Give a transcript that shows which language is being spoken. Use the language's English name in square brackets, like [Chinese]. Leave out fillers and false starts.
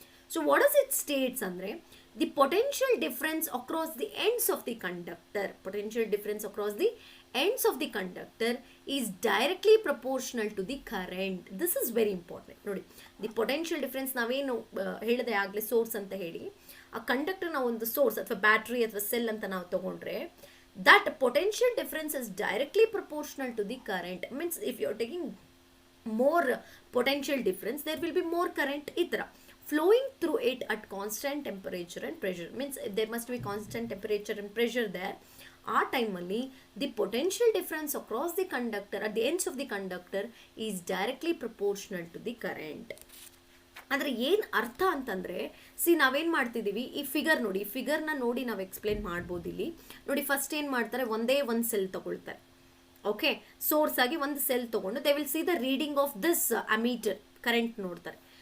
[English] So what is it states ಅಂದರೆ, the potential difference across the ends of the conductor, potential difference across the ends of the conductor is directly proportional to the current. This is very important. [Kannada] ನೋಡಿ, the potential difference ನಾವೇನು ಹೇಳಿದೆ ಆಗಲೇ, source ಅಂತ ಹೇಳಿ, ಆ conductor ನಾವು ಒಂದು source ಅಥವಾ ಬ್ಯಾಟ್ರಿ ಅಥವಾ ಸೆಲ್ ಅಂತ ನಾವು ತಗೊಂಡ್ರೆ, [English] that potential difference is directly proportional to the current. Means if you are taking more potential difference, there will be more current itra flowing through it at constant temperature and pressure. Means there must be constant temperature and pressure there. [Kannada] ಆ ಟೈಮಲ್ಲಿ [English] The potential difference across the conductor at the ends of the conductor is directly proportional to the current. [Kannada] ಅಂದರೆ ಏನು ಅರ್ಥ ಅಂತಂದರೆ, ನಾವೇನು ಮಾಡ್ತಿದ್ದೀವಿ, ಈ figure ನೋಡಿ, ಈ ಫಿಗರ್ನ ನೋಡಿ ನಾವು ಎಕ್ಸ್ಪ್ಲೇನ್ ಮಾಡ್ಬೋದು. ಇಲ್ಲಿ ನೋಡಿ, ಫಸ್ಟ್ ಏನು ಮಾಡ್ತಾರೆ, ಒಂದೇ ಒಂದು ಸೆಲ್ ತಗೊಳ್ತಾರೆ. ಓಕೆ, ಸೋರ್ಸ್ ಆಗಿ ಒಂದು ಸೆಲ್ ತೊಗೊಂಡು [English] they will see the reading of this ammeter, [Kannada] current ನೋಡ್ತಾರೆ.